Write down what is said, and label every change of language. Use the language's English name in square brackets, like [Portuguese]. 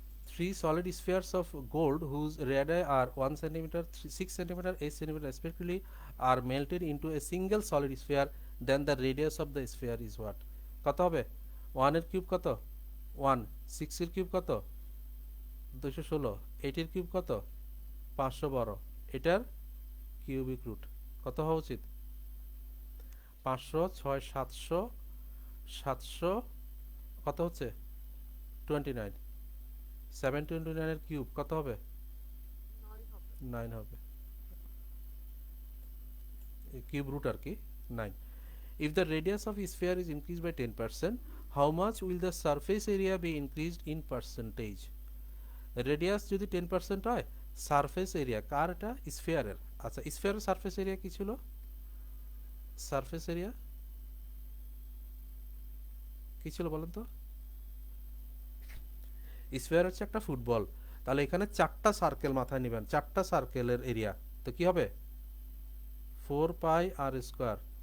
[English] Three solid spheres of gold whose radii are 1 centimeter, 6 centimeter, 8 centimeter respectively are melted into a single solid sphere, then the radius of the sphere is what? [Bangla] কত হবে 1 এর cube কত 1, 6 এর cube কত 216, 8 এর cube কত 512, এটার cubic root কত হওয়া উচিত 500, 6, 700, 700 কত হচ্ছে 29, 729 এর কিউব কত হবে 9 হবে, কিউব রুট আর কি 9। [English] If the radius of a sphere is increased by 10%, how much will the surface area be increased in percentage? [Bangla] Radius যদি 10% হয়, সারফেস এরিয়া কার এটা স্ফিয়ারের, আচ্ছা স্ফিয়ারের সারফেস এরিয়া কি ছিল, সারফেস এরিয়া কি ছিল বলেন তো, স্ফিয়ার হচ্ছে একটা ফুটবল, তাহলে এখানে 4টা সার্কেল মাথায় নেবেন, 4টা সার্কেলের এরিয়া, তো কি হবে 4 পাই আর স্কয়ার,